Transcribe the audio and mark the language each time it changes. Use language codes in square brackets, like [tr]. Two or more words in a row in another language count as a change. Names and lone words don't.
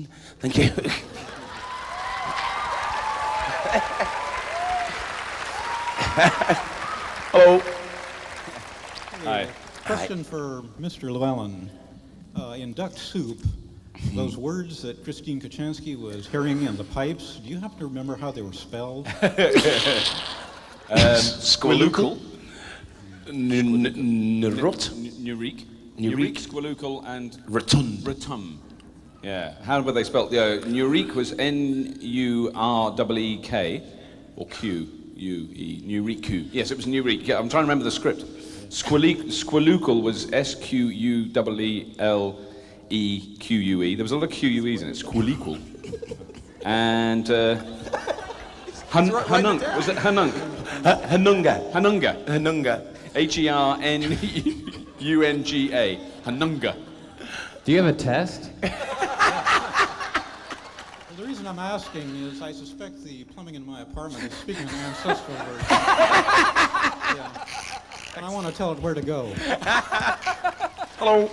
[en] Thank you. Hello. Hi. Question for Mr. Llewellyn. In Duck Soup, those words that Christine Kochanski was hearing in the pipes, do you happen to remember how they were spelled? Squillucal. Nurut. Nurique, Squillucal, and Retum. Yeah. How were they spelled? Nurique was N-U-R-E-E-K, or Q-U-E. Nurique. Yes, it was Nurique. Yeah, I'm trying to remember the script. Squillucal was S-Q-U-E-L-E-Q-U-E. There was a lot of Q-U-Es in it. Squillucal. And Hanunk. Was it Hanunk? Hanunga. H-E-R-N-U-N-G-A. Hanunga. Do you have a test? The reason I'm asking is I suspect the plumbing in my apartment is speaking an ancestral version. Yeah. And I want to tell it where to go. Hello.